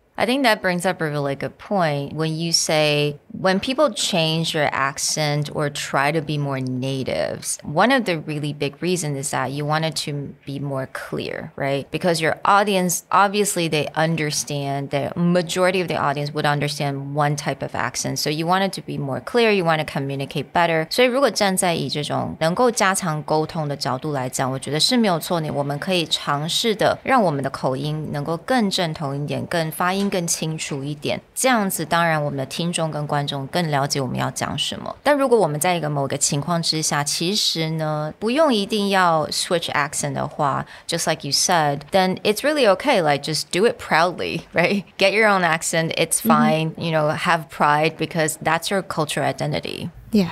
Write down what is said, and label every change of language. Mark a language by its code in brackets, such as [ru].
[en] I think that brings up a really good point when you say when people change their accent or try to be more natives, one of the really big reasons is that you want it to be more clear, right? Because your audience, obviously they understand, the majority of the audience would understand one type of accent. So you want it to be more clear, you want to communicate better. [zh] 所以如果站在以这种能够加强沟通的角度来讲，我觉得是没有错的，我们可以尝试的让我们的口音能够更正统一点，更发音更清楚一点，这样子当然我们的听众跟观众更了解我们要讲什么。但如果我们在一个某个情况之下，其实呢不用一定要 switch accent 的话， [en] just like you said, then it's really okay, like just do it proudly, right? Get your own accent, it's fine, you know, have pride because that's your cultural identity. Yeah.